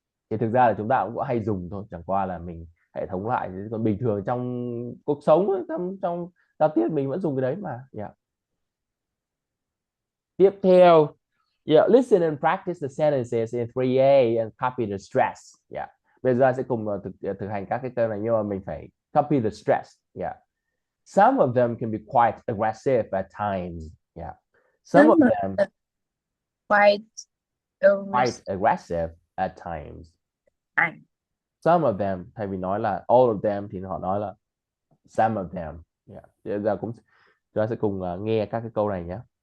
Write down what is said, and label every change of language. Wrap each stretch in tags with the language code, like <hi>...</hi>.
<vi>Thì thực ra là chúng ta cũng có hay dùng thôi, chẳng qua là mình hệ thống lại, còn bình thường trong cuộc sống ấy, trong giao tiếp mình vẫn dùng cái đấy mà.</vi> <en>Yeah.</en> <vi>Tiếp theo,</vi> <en>yeah, listen and practice the sentences in 3A and copy the stress. Yeah.</en> <vi>Bây giờ sẽ cùng thực hành các cái câu này, nhưng mà mình phải</vi> <en>copy the stress. Yeah. Some of them can be quite aggressive at times. Yeah. Some of them quite quite aggressive at times. Some of them,</en> <vi>thay vì nói là</vi> <en>all of them</en> <vi>thì họ nói là</vi> <en>some of them. Yeah.</en> <vi>Bây giờ chúng ta sẽ cùng nghe các cái câu này nhé.</vi>